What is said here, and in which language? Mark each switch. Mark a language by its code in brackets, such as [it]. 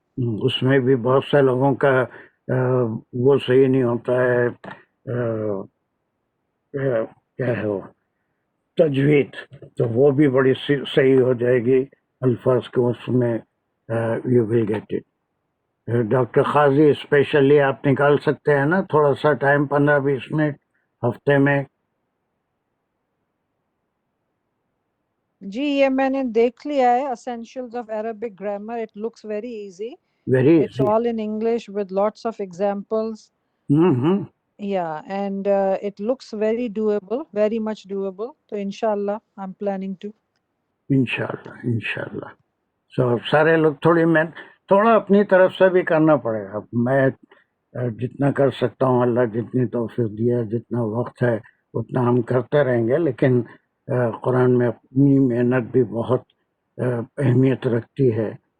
[ur] اس میں بھی بہت سے لوگوں کا وہ صحیح نہیں ہوتا ہے, کیا ہے وہ تجوید, تو وہ بھی بڑی صحیح ہو جائے گی الفاظ کے, اس میں [en] You will get it. [ur] Doctor Qazi especially آپ نکال سکتے ہیں نا تھوڑا سا ٹائم, 15-20 منٹ ہفتے میں؟ جی یہ میں نے دیکھ لیا ہے, Essentials of Arabic Grammar. [en] It looks very easy. Very It's all in English with lots of examples. Yeah, and it looks very doable, very much doable. So inshallah, I'm planning to. [ur] انشاءاللہ. سو سارے لوگ تھوڑا اپنی طرف سے بھی کرنا پڑے گا. میں جتنا کر سکتا ہوں, اللہ جتنی توفیق دیا, جتنا وقت ہے اتنا ہم کرتے رہیں گے, لیکن قرآن میں اپنی محنت بھی بہت اہمیت رکھتی ہے.